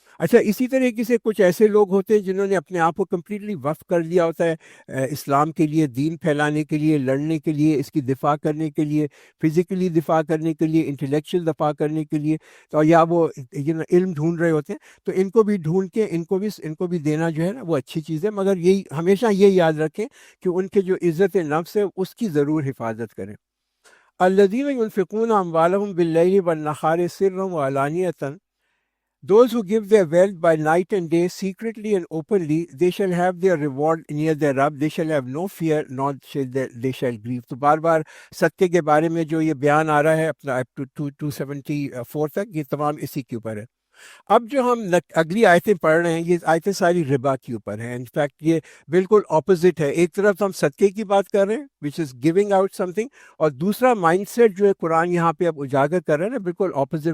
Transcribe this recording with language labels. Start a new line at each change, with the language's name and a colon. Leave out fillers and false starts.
Urdu: اچھا، اسی طریقے سے کچھ ایسے لوگ ہوتے ہیں جنہوں نے اپنے آپ کو کمپلیٹلی وقف کر دیا ہوتا ہے اسلام کے لیے، دین پھیلانے کے لیے، لڑنے کے لیے، اس کی دفاع کرنے کے لیے، فزیکلی دفاع کرنے کے لیے، انٹلیکچوئل دفاع کرنے کے لیے. تو یا وہ علم ڈھونڈ رہے ہوتے ہیں، تو ان کو بھی ڈھونڈ کے ان کو بھی دینا جو ہے نا وہ اچھی چیز ہے. مگر یہی ہمیشہ یہ یاد رکھیں کہ ان کے جو عزت نفس ہے اس کی ضرور حفاظت کریں.
Arabic: الذین ينفقون اموالهم باللیل والنہار سرا وعلانیۃ،
English: those who give their wealth by night and day, secretly and openly, they shall have their reward near their Rabb. They shall have no fear, nor shall they shall grieve.
Urdu: تو بار بار صدقے کے بارے میں جو یہ بیان آ رہا ہے اپنا 274 تک، یہ تمام اسی کے اوپر ہے. اب جو ہم اگلی آیتیں پڑھ رہے ہیں، یہ آیتیں ساری ربا کے اوپر ہیں. انفیکٹ یہ بالکل اپوزٹ ہے. ایک طرف ہم صدقے کی بات کر رہے ہیں
English: which is giving out something,
Urdu: اور دوسرا مائنڈ سیٹ جو ہے قرآن یہاں پہ اب اجاگر کر رہا ہے نا، بالکل اپوزٹ.